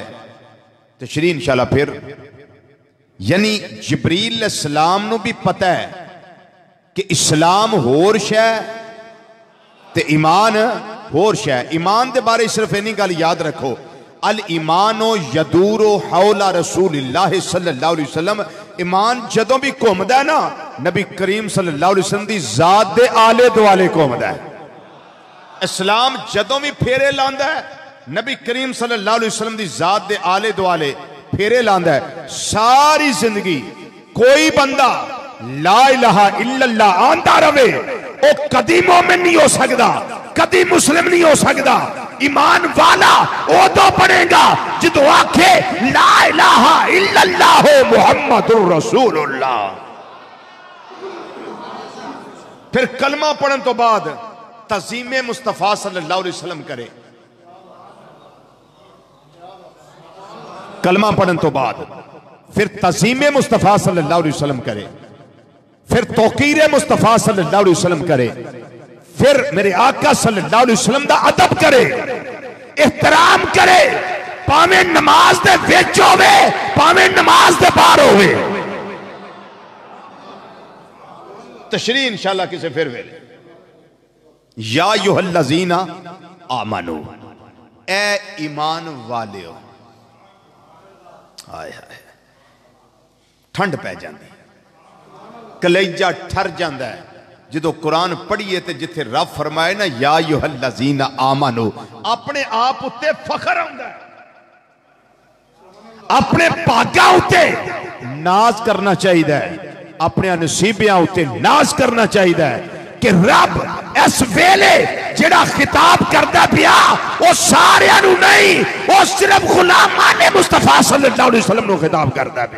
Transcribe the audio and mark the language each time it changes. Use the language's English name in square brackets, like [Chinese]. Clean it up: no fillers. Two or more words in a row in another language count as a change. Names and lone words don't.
[Punjabi] تشریح انشاءاللہ پھر، یعنی جبریل علیہ السلام نو بھی پتہ ہے کہ اسلام ہور شے تے ایمان ہور شے۔ ایمان دے بارے صرف اینی گل یاد رکھو، [Arabic] الایمان یدور حول رسول اللہ صلی اللہ علیہ وسلم، [Punjabi] ایمان جدوں بھی گھومدا ہے نا، نبی کریم [Arabic] صلی اللہ علیہ وسلم [Punjabi] دی ذات دے آلے دوالے گھومدا ہے۔ اسلام جدوں بھی پھیرے لاندا ہے، نبی کریم [Arabic] صلی اللہ علیہ وسلم [Punjabi] دی ذات دے آلے دوالے پھیرے لاندا ہے۔ ساری زندگی کوئی بندہ [Arabic] لا الہ الا اللہ [Punjabi] آندہ روے، او کدی مومن نہیں ہو سکدا، کدی مسلم نہیں ہو سکدا۔ ایمان والا او دو پڑھے گا جدو آکھے [Arabic] لا الہ الا اللہ محمد رسول اللہ۔ [Punjabi] پھر کلمہ پڑھن تو بعد تعظیم مصطفیٰ [Arabic] صلی اللہ علیہ وسلم [Punjabi] کرے، کلمہ پڑھن تو بعد پھر تعظیم مصطفیٰ [Arabic] صلی اللہ علیہ وسلم [Punjabi] کرے، پھر توقیر مصطفیٰ [Arabic] صلی اللہ علیہ وسلم [Punjabi] کرے، پھر میرے آقا [Arabic] صلی اللہ علیہ وسلم [Punjabi] دا ادب کرے، احترام کرے، پاویں نماز دے وچ ہوے پاویں نماز دے باہر ہوے۔ تشریح انشاءاللہ کسے پھر ویلے۔ [Arabic] یا ایھا الذین آمنو، [Punjabi] اے ایمان والیو، آئے آئے ٹھنڈ پہ جاندی، کلیجہ ٹھر جاندہ ہے جدو قرآن پڑھئے تے جتھے رب فرمائے نا [Arabic] یا ایھا الذین آمنو، [Punjabi] اپنے آپ اتے فخر آندہ ہے، اپنے پاکاں اتے ناز کرنا چاہیے، اپنے نصیبیاں اتے ناز کرنا چاہیے کہ رب اس ویلے جڑا خطاب کرتا پیا وہ سارے انو نہیں، وہ صرف غلامان مصطفیٰ [Arabic] صلی اللہ علیہ وسلم [Punjabi] نو خطاب کرتا پیا۔